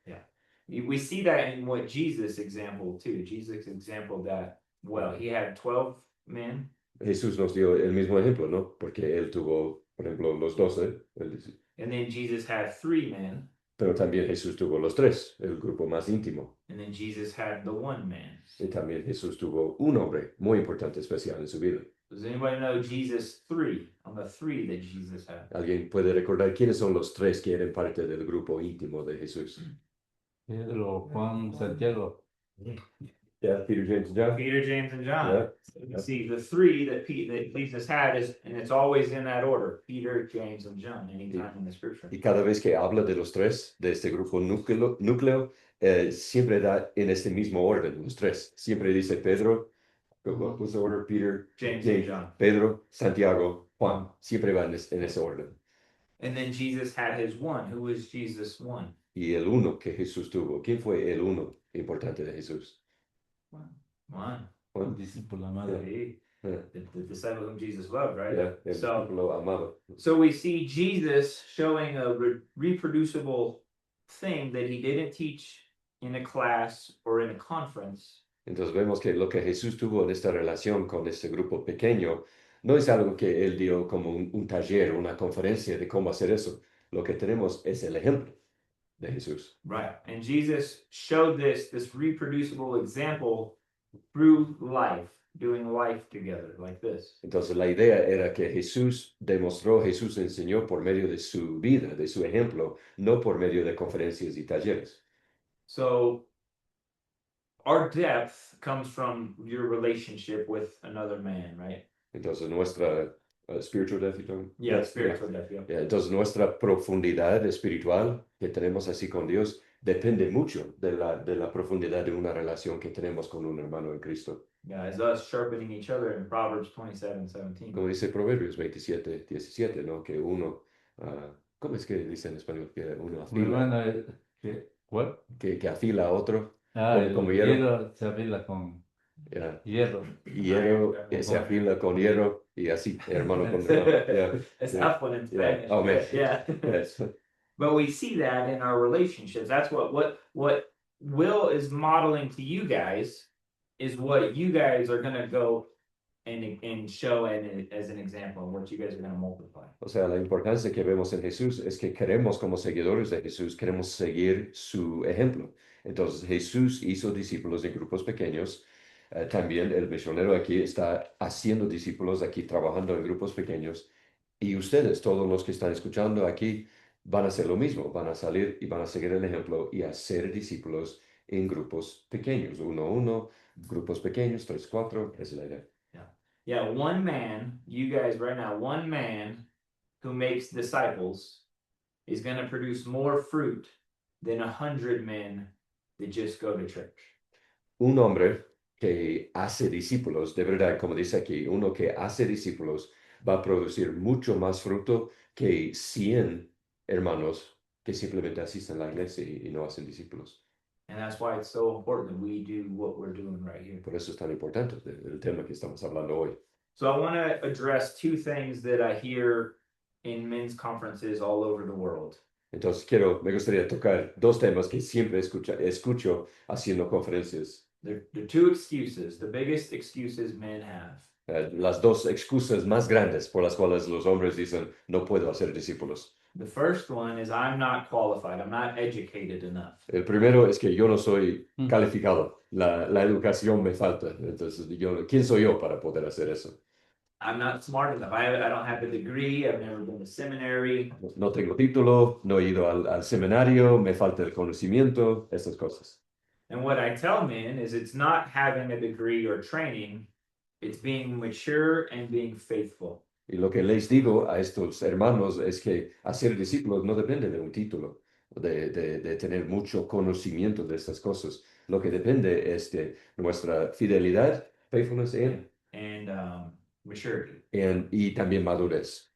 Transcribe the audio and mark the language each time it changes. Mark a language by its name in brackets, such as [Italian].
[English] Yeah. We see that in what Jesus example too. Jesus example that, well, he had 12 men. [Spanish] Jesús nos dio el mismo ejemplo, ¿no? Porque él tuvo, por ejemplo, los 12. [English] And then Jesus had 3 men. [Spanish] Pero también Jesús tuvo los 3, el grupo más íntimo. [English] And then Jesus had the 1 man. [Spanish] Y también Jesús tuvo un hombre muy importante, especial en su vida. [English] Does anybody know Jesus 3? On the 3 that Jesus had. [Spanish] ¿Alguien puede recordar quiénes son los 3 que eran parte del grupo íntimo de Jesús? Pedro, Juan, Santiago. [English] Yeah, Peter, James, and John. Peter, James, and John. Yeah. So you see the 3 that Jesus had is, and it's always in that order: Peter, James, and John. Anytime in the scripture. [Spanish] Y cada vez que habla de los 3, de este grupo núcleo siempre da en este mismo orden, los 3. Siempre dice Pedro, [English] what was the order? Peter, James, and John. [Spanish] Pedro, Santiago, Juan. Siempre va en ese orden. [English] And then Jesus had his 1. Who was Jesus 1? [Spanish] Y el 1 que Jesús tuvo. ¿Quién fue el 1 importante de Jesús? Juan. Un discípulo amado. [English] Yeah. The disciple whom Jesus loved, right? Yeah, [Spanish] el [English] So, [Spanish] discípulo amado. [English] so we see Jesus showing a reproducible thing that he didn't teach in a class or in a conference. [Spanish] Entonces vemos que lo que Jesús tuvo en esta relación con este grupo pequeño no es algo que él dio como un taller, una conferencia de cómo hacer eso. Lo que tenemos es el ejemplo de Jesús. [English] Right. And Jesus showed this reproducible example through life, doing life together like this. [Spanish] Entonces la idea era que Jesús enseñó por medio de su vida, de su ejemplo, no por medio de conferencias y talleres. [English] So our depth comes from your relationship with another man, right? [Spanish] Entonces nuestra [English] spiritual depth, Spiritual depth, yeah. [Spanish] Entonces nuestra profundidad espiritual que tenemos así con Dios depende mucho de la profundidad de una relación que tenemos con un hermano en Cristo. [English] Yeah, as us sharpening each other in Proverbs 27:17. [Spanish] Como dice Proverbios 27:17, ¿no? Que uno, ¿cómo es que dice en español? Que uno Mi afila, hermano, ¿cuál? que afila a otro, El como hierro. hierro se afila con [English] Yeah. [Spanish] hierro. Hierro se afila con hierro y así, hermano con hermano. [English] Yeah. It's Yeah. F1 in Yeah. Spanish. Oh, man. Yeah. Yes. But we see that in our relationships. That's what Will is modeling to you guys is what you guys are going to go and show as an example of what you guys are going to multiply. [Spanish] O sea, la importancia que vemos en Jesús es que queremos, como seguidores de Jesús, queremos seguir su ejemplo. Entonces, Jesús hizo discípulos en grupos pequeños. También el misionero aquí está haciendo discípulos aquí, trabajando en grupos pequeños. Y ustedes, todos los que están escuchando aquí, van a hacer lo mismo. Van a salir y van a seguir el ejemplo y hacer discípulos en grupos pequeños. 1-1, grupos pequeños, 3-4, esa es la idea. [English] Yeah, one man, you guys right now, one man who makes disciples is going to produce more fruit than 100 men that just go to church. [Spanish] Un hombre que hace discípulos, de verdad, como dice aquí, uno que hace discípulos va a producir mucho más fruto que 100 hermanos que simplemente asisten a la iglesia y no hacen discípulos. [English] And that's why it's so important that we do what we're doing right here. [Spanish] Por eso es tan importante el tema que estamos hablando hoy. [English] So I want to address two things that I hear in men's conferences all over the world. [Spanish] Entonces me gustaría tocar dos temas que siempre escucho haciendo conferencias. [English] They're two excuses, the biggest excuses men have. [Spanish] Las dos excusas más grandes por las cuales los hombres dicen, no puedo hacer discípulos. [English] The first one is I'm not qualified, I'm not educated enough. [Spanish] El primero es que yo no soy Mm. calificado, la educación me falta. Entonces, ¿quién soy yo para poder hacer eso? [English] I'm not smart enough. I don't have a degree. I've never been to seminary. [Spanish] No tengo título, no he ido al seminario, me falta el conocimiento, esas cosas. [English] And what I tell men is it's not having a degree or training, it's being mature and being faithful. [Spanish] Y lo que les digo a estos hermanos es que hacer discípulos no depende de un título, de tener mucho conocimiento de estas cosas. Lo que depende es de nuestra fidelidad, [English] faithfulness And maturity. [Spanish] y también madurez.